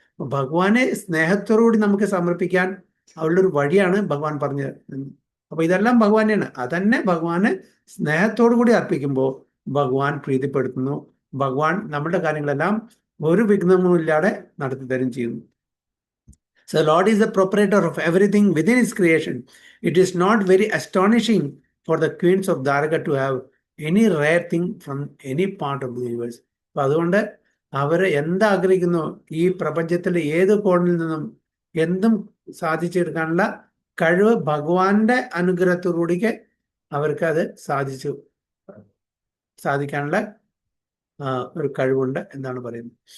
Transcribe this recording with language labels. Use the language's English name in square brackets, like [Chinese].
[Malayalam] ഭഗവാനെ സ്നേഹത്തോടുകൂടി നമുക്ക് സമർപ്പിക്കാൻ ഉള്ളൊരു വഴിയാണ് ഭഗവാൻ പറഞ്ഞത്. അപ്പൊ ഇതെല്ലാം ഭഗവാനെയാണ്. അതന്നെ ഭഗവാന് സ്നേഹത്തോടു കൂടി അർപ്പിക്കുമ്പോൾ ഭഗവാൻ പ്രീതിപ്പെടുത്തുന്നു. ഭഗവാൻ നമ്മുടെ കാര്യങ്ങളെല്ലാം ഒരു വിഘ്നവും ഇല്ലാതെ നടത്തി തരും ചെയ്യുന്നു. [English] So the Lord is the proprietor of everything within his creation. It is not very astonishing for the queens of Dwarka to have any rare thing from any part of the universe. [Malayalam] അപ്പൊ അതുകൊണ്ട് അവർ എന്താഗ്രഹിക്കുന്നു, ഈ പ്രപഞ്ചത്തിലെ ഏത് കോണിൽ നിന്നും എന്തും സാധിച്ചെടുക്കാനുള്ള കഴിവ് ഭഗവാന്റെ അനുഗ്രഹത്തോടുകൂടിക്ക് അവർക്ക് അത് സാധിക്കാനുള്ള ഒരു കഴിവുണ്ട് എന്നാണ് പറയുന്നത്.